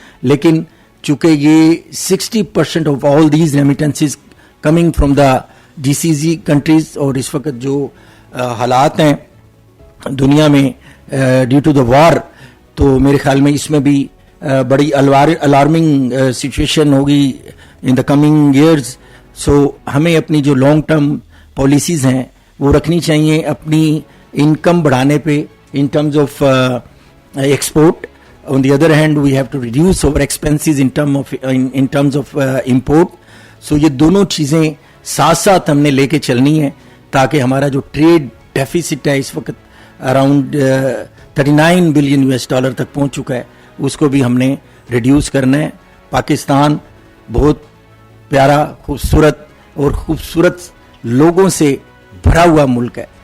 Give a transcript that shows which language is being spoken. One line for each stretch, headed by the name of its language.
Urdu: لیکن چونکہ یہ 60%
English: of all these remittances coming from the GCC countries,
Urdu: اور اس وقت جو حالات ہیں دنیا میں
English: due to the war,
Urdu: تو میرے خیال میں اس میں بھی بڑی الارمنگ سچویشن ہوگی
English: In the coming years.
Urdu: سو ہمیں اپنی جو لانگ ٹرم پالیسیز ہیں وہ رکھنی چاہیے اپنی انکم بڑھانے پہ
English: in terms of export. On the other hand, we have to reduce our expenses in terms of import.
Urdu: So یہ دونوں چیزیں ساتھ ساتھ ہم نے لے کے چلنی ہیں تاکہ ہمارا جو ٹریڈ ڈیفیسٹ ہے اس وقت اراؤنڈ 39 بلین US ڈالر تک پہنچ چکا ہے, اس کو بھی ہم نے ریڈیوس کرنا ہے. پاکستان بہت پیارا خوبصورت لوگوں سے بھرا ہوا ملک ہے.